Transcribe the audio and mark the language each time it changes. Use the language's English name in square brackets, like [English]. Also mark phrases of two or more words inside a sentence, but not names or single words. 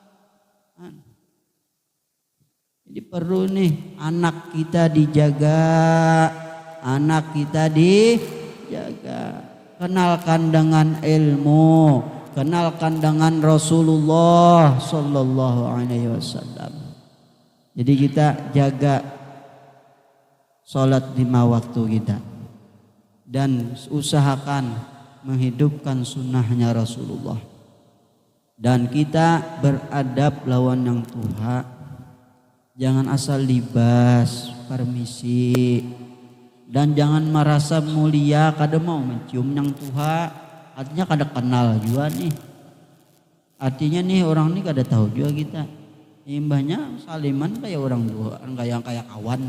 [Indonesian] Jadi perlu nih anak kita dijaga, kenalkan dengan ilmu, kenalkan dengan Rasulullah [Arabic] Sallallahu Alaihi Wasallam. [Indonesian] Jadi kita jaga sholat 5 waktu kita dan usahakan menghidupkan sunnahnya Rasulullah. Dan kita beradab lawan yang tua. Jangan asal libas, permisi. Dan jangan merasa mulia kada mau mencium yang tua. Artinya kada kenal juga nih. Artinya nih orang ini kada tahu juga kita. Imbahnya saliman kayak orang tua, kayak kawan.